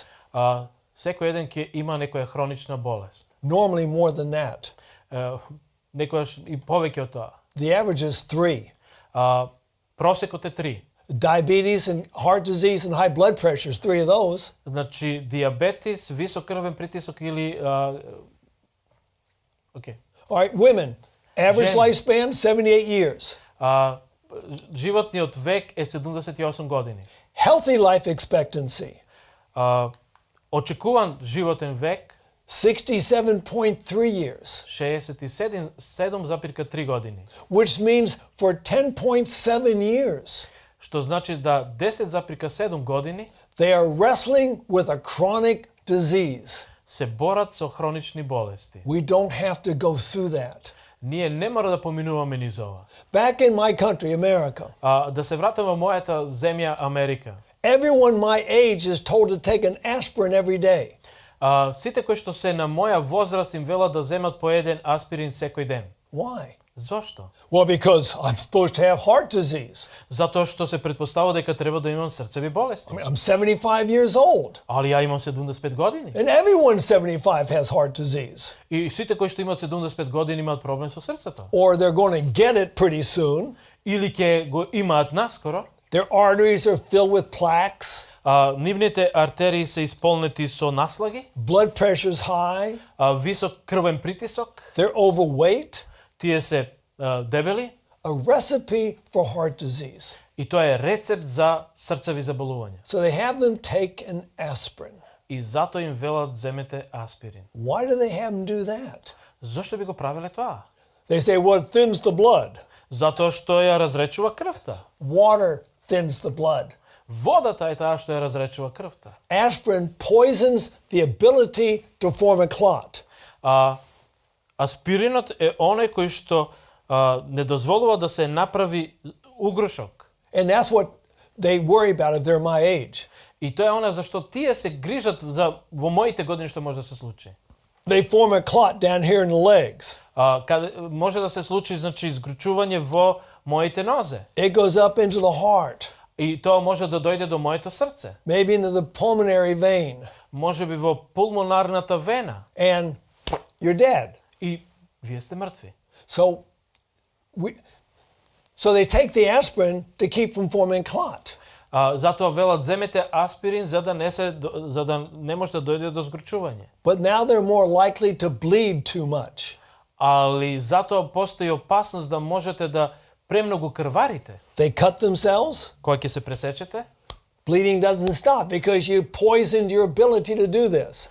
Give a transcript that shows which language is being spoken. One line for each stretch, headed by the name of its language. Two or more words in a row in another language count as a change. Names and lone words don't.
Macedonian: Секој еден ќе има некоја хронична болест.
English: Normally more than that.
Macedonian: Некојаш и повеќе од тоа.
English: The average is 3.
Macedonian: Просекот е 3.
English: Diabetes and heart disease and high blood pressure is 3 of those.
Macedonian: Значи диабетис, висок крвен притисок или All
English: right, women, average Jen. lifespan 78 years.
Macedonian: Животниот век е 78 години.
English: Healthy life expectancy
Macedonian: Очекуван животен век
English: 67.3 years,
Macedonian: 67,3 години.
English: which means for 10.7 years,
Macedonian: Што значи да 10,7 години
English: they are wrestling with a chronic disease.
Macedonian: се борат со хронични болести.
English: We don't have to go through that.
Macedonian: Ние не мора да поминуваме низ ова.
English: Back in my country, America,
Macedonian: Да се вратам во мојата земја Америка.
English: everyone my age is told to take an aspirin every day.
Macedonian: Сите кои што се на моја возраст им велат да земат по еден аспирин секој ден.
English: Why?
Macedonian: Зошто?
English: Well, because I'm supposed to have heart disease.
Macedonian: Затоа што се претпоставува дека треба да имам срцеви болести.
English: I'm 75 years old,
Macedonian: Али ја имам 75 години.
English: and everyone 75 has heart disease.
Macedonian: И сите кои што имаат 75 години имаат проблем со срцето.
English: Or they're going to get it pretty soon.
Macedonian: Или ќе го имаат наскоро.
English: Their arteries are filled with plaques.
Macedonian: Нивните артерии се исполнети со наслаги,
English: Blood pressure's high.
Macedonian: висок крвен притисок,
English: They're overweight.
Macedonian: тие се дебели.
English: A recipe for heart disease.
Macedonian: И тоа е рецепт за срцеви заболувања.
English: So they have them take an aspirin.
Macedonian: И затоа им велат земете аспирин.
English: Why do they have them do that?
Macedonian: Зошто би го правеле тоа?
English: They say, well, it thins the blood.
Macedonian: Затоа што ја разречува крвта.
English: Water thins the blood.
Macedonian: Водата е таа што ја разречува крвта.
English: Aspirin poisons the ability to form a clot.
Macedonian: Аспиринот е оној кој што не дозволува да се направи угрошок.
English: And that's what they worry about if they're my age.
Macedonian: И тоа е она за што тие се грижат за во моите години што може да се случи.
English: They form a clot down here in the legs.
Macedonian: Каде може да се случи, значи, изгручување во моите нозе.
English: It goes up into the heart,
Macedonian: И тоа може да дојде до моето срце.
English: maybe into the pulmonary vein,
Macedonian: Може би во пулмонарната вена.
English: and you're dead.
Macedonian: И вие сте мртви.
English: So they take the aspirin to keep from forming clot.
Macedonian: Затоа велат земете аспирин за да не може да дојде до згрчување.
English: But now they're more likely to bleed too much.
Macedonian: Али затоа постои опасност да можете да премногу крварите.
English: They cut themselves.
Macedonian: Кога ќе се пресечете,
English: Bleeding doesn't stop because you poisoned your ability to do this.